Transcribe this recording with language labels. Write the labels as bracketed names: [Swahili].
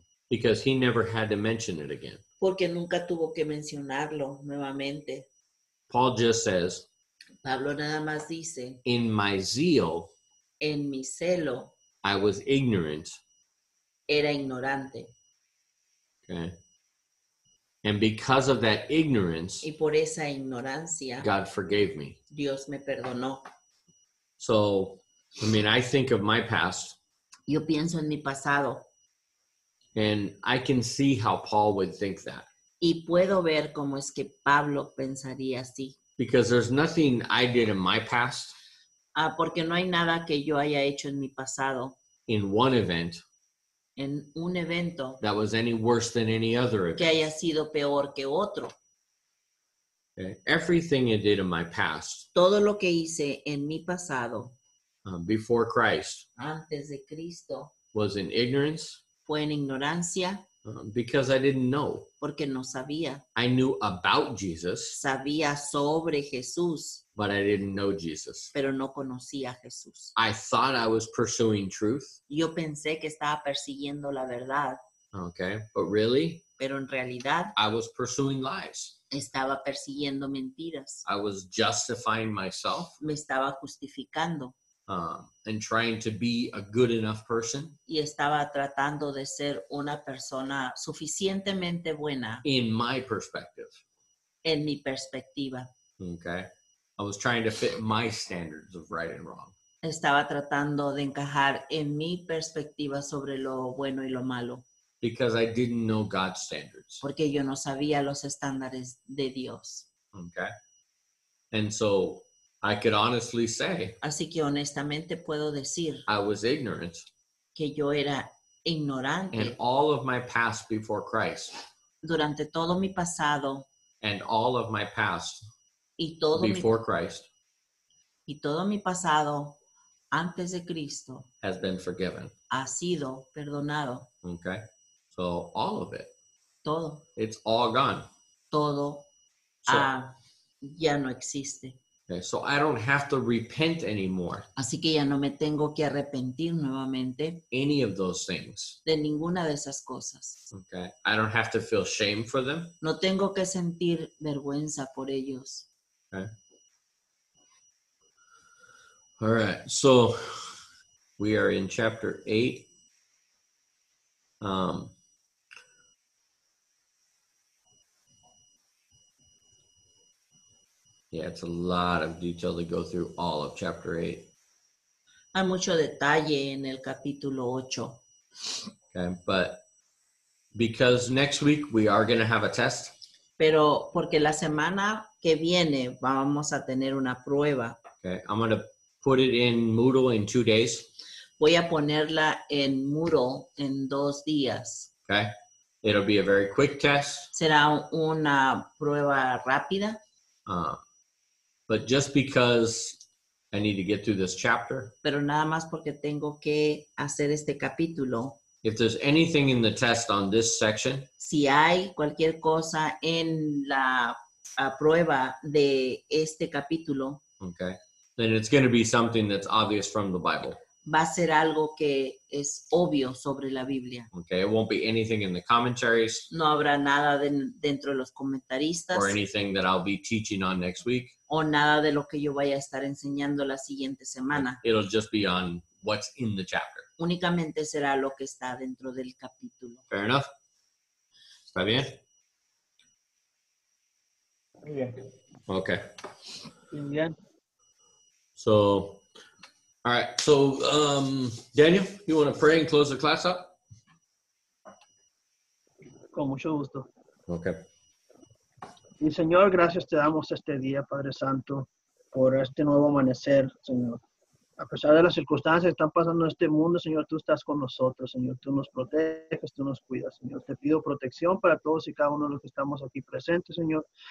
[English] Because he never had to mention it again. [Spanish] Porque nunca tuvo que mencionarlo nuevamente. [English] Paul just says, [Spanish] Pablo nada más dice, [English] in my zeal, [Spanish] en mi celo [English] I was ignorant. [Spanish] era ignorante. [English] Okay. And because of that ignorance, [Spanish] Y por esa ignorancia, [English] God forgave me. [Spanish] Dios me perdonó. [English] So, I mean, I think of my past, [Spanish] Yo pienso en mi pasado [English] And I can see how Paul would think that. [Spanish] Y puedo ver cómo es que Pablo pensaría así. [English] Because there's nothing I did in my past, [Spanish] Porque no hay nada que yo haya hecho en mi pasado, [English] in one event, [Spanish] en un evento, [English] that was any worse than any other [Spanish] que [English] event. [Spanish] haya sido peor que otro. [English] Okay? Everything I did in my past, [Spanish] Todo lo que hice en mi pasado, [English] before Christ, [Spanish] antes de Cristo, [English] was in ignorance, [Spanish] fue en ignorancia [English] because I didn't know. [Spanish] porque no sabía. [English] I knew about Jesus, [Spanish] Sabía sobre Jesús, [English] but I didn't know Jesus. [Spanish] pero no conocía a Jesús. [English] I thought I was pursuing truth, [Spanish] Yo pensé que estaba persiguiendo la verdad, [English] okay, but really, [Spanish] pero en realidad [English] I was pursuing lies. [Spanish] estaba persiguiendo mentiras. [English] I was justifying myself [Spanish] Me estaba justificando [English] and trying to be a good enough person [Spanish] y estaba tratando de ser una persona suficientemente buena [English] in my perspective. [Spanish] en mi perspectiva. [English] Okay, I was trying to fit my standards of right and wrong. [Spanish] Estaba tratando de encajar en mi perspectiva sobre lo bueno y lo malo, [English] Because I didn't know God's standards. [Spanish] porque yo no sabía los estándares de Dios. [English] Okay. And so I could honestly say [Spanish] Así que honestamente puedo decir [English] I was ignorant [Spanish] que yo era [English] in [Spanish] ignorante [English] all of my past before Christ [Spanish] durante todo mi pasado [English] and all of my past [Spanish] y todo [English] before Christ [Spanish] mi pasado antes de Cristo [English] has been forgiven. [Spanish] ha sido perdonado. [English] Okay. So all of it, [Spanish] Todo, [English] it's all gone. [Spanish] todo [English] So, [Spanish] ya no existe. [English] okay, so I don't have to repent anymore. [Spanish] Así que ya no me tengo que arrepentir nuevamente [English] Any of those things. [Spanish] de ninguna de esas cosas. [English] Okay. I don't have to feel shame for them. [Spanish] No tengo que sentir vergüenza por ellos. [English] Okay. All right. So we are in chapter 8. Yeah, it's a lot of detail to go through all of chapter 8. [Spanish] Hay mucho detalle en el capítulo 8. [English] Okay, but because next week we are going to have a test, [Spanish] Pero porque la semana que viene vamos a tener una prueba. [English] okay, I'm going to put it in Moodle in 2 days. [Spanish] Voy a ponerla en Moodle en 2 días. [English] Okay, it'll be a very quick test. [Spanish] Será una prueba rápida. [English] But just because I need to get through this chapter, [Spanish] Pero nada más porque tengo que hacer este capítulo. [English] if there's anything in the test on this section, [Spanish] Si hay cualquier cosa en la prueba de este capítulo, [English] okay, then it's going to be something that's obvious from the Bible. [Spanish] va a ser algo que es obvio sobre la Biblia. [English] Okay, it won't be anything in the commentaries [Spanish] No habrá nada dentro de los comentaristas [English] or anything that I'll be teaching on next week. [Spanish] o nada de lo que yo vaya a estar enseñando la siguiente semana. [English] It'll just be on what's in the chapter. [Spanish] Únicamente será lo que está dentro del capítulo. [English] Fair enough? [Spanish] ¿Está bien? Muy bien. [English] Okay. [Spanish] Bien. [English] So, all right. So, Daniel, you want to pray and close the class up? [Spanish] Con mucho gusto. [English] Okay. [Spanish] Y Señor, gracias te damos este día, Padre Santo, por este nuevo amanecer, Señor. A pesar de las circunstancias que están pasando en este mundo, Señor, tú estás con nosotros, Señor. Tú nos proteges, tú nos cuidas, Señor. Te pido protección para todos y cada uno de los que estamos aquí presentes, Señor.